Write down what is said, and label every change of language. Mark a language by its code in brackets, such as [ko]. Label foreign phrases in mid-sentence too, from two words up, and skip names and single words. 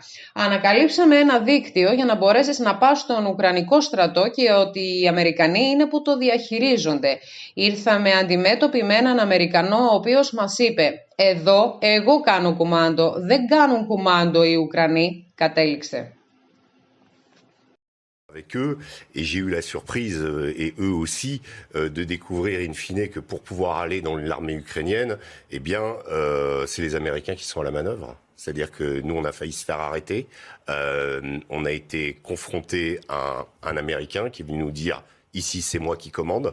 [el] Ανακαλύψαμε ένα δίκτυο για να μπορέσεις να πας στον Ουκρανικό στρατό και ότι οι Αμερικανοί είναι που το διαχειρίζονται. Ήρθαμε αντιμέτωποι με έναν Αμερικανό ο οποίος μας είπε: εδώ εγώ κάνω κουμάντο, δεν κάνουν κουμάντο οι Ουκρανοί, κατέληξε. [fr] Avec eux, et j'ai eu la surprise, et eux aussi, de découvrir [la] in fine [fr] que pour pouvoir aller dans l'armée ukrainienne, eh bien, c'est les Américains qui sont à la manœuvre. C'est-à-dire que nous, on a failli se faire arrêter. On a été confronté à un Américain qui est venu nous dire « Ici, c'est moi qui commande ».